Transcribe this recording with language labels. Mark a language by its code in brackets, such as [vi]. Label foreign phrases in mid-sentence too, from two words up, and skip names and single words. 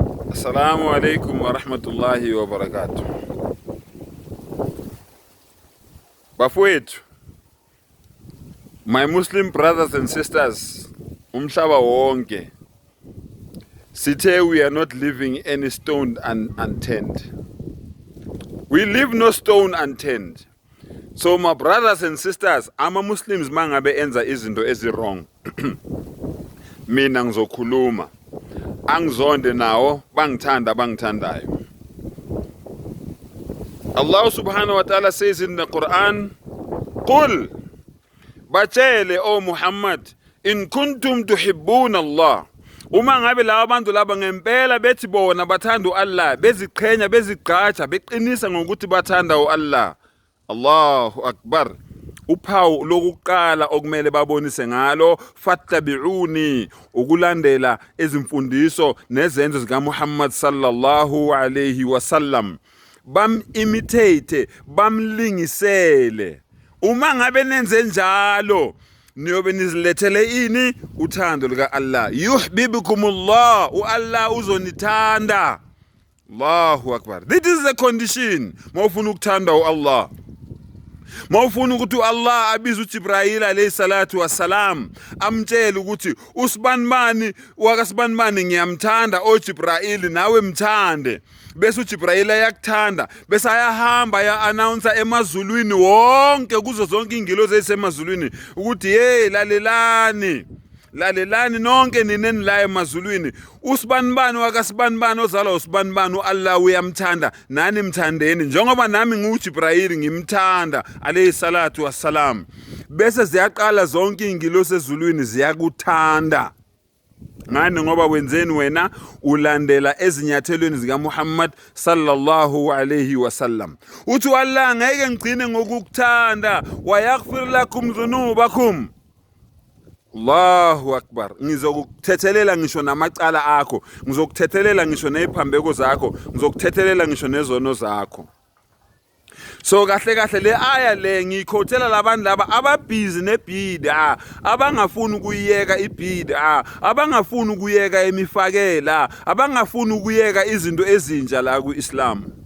[ar] السلام عليكم ورحمة الله وبركاته. [zu] Bafowethu, [en] my Muslim brothers and sisters, [zu] umhlaba wonke, sithe [en] we are not leaving any stone unturned. We leave no stone unturned. So my brothers and sisters, [zu] ama-Muslims mangabe enza izinto ezi-wrong, mina ngizokhuluma, angizonde nawo, bangithandayo. [en] Allah [ar] سبحانه وتعالى [en] says in the Quran, [ar] Qul, [zu] batshele o Muhammad, [ar] إن كنتم تحبون الله. [zu] Uma ngabe laba bantu laba ngempela bethi bona bathanda uAllah, beziqhenya bezigqaja beqinisa ngokuthi bathanda uAllah. [ar] الله أكبر. [zu] Uphawu lokuqala okumele babonise ngalo, fattabi'uni, ukulandela ezimfundiso nezenzo zika Muhammad [ar] صلى الله عليه وسلم. [zu] Bam imitate, bamlingisele. Uma ngabe nenze njalo, niyobe nizilethele ini uthando lika Allah. Yuhibbukumullah, uAllah uzonithanda. [ar] الله أكبر. [en] This is the condition. [zu] Mawufuna ukuthanda uAllah. Mawufuna ukuthi Allah abize uJibrayil [ar] عليه الصلاة والسلام, [zu] amtshela ukuthi usibanibani wakasibanibani ngiyamthanda oJibrayil nawe mthande. Bese uJibrayil ayakuthanda, bese ayahamba ya announce emazulwini wonke kuzo zonke ingilozi ezisemazulwini ukuthi hey lalelani nonke nineni la emazulwini, usibanibani wakasibanibani ozalwa usibanibani uAllah uyamthanda, nani mthandeni njengoba nami nguJibrayil ngimthanda [ar] عليه الصلاة والسلام. [zu] Bese ziyaqala zonke ingilozi ezulwini ziyakuthanda. Ngani ngoba wenzeni wena ulandela ezinyathelweni zika Muhammad [ar] صلى الله عليه وسلم. [zu] Uthi Allah ngeke ngigcine ngokukuthanda, [ar] ويغفر لكم ذنوبكم. الله أكبر. [zu] Ngizokuthethelela ngisho namacala akho, ngizokuthethelela ngisho neziphambeko zakho, ngizokuthethelela ngisho nezono zakho. So kahle le aya le ngikhothela labantu laba ababhizi nebhida, abangafuni ukuyeka ibhida, abangafuni ukuyeka emifakela, abangafuni ukuyeka izinto ezintsha la kuIslam.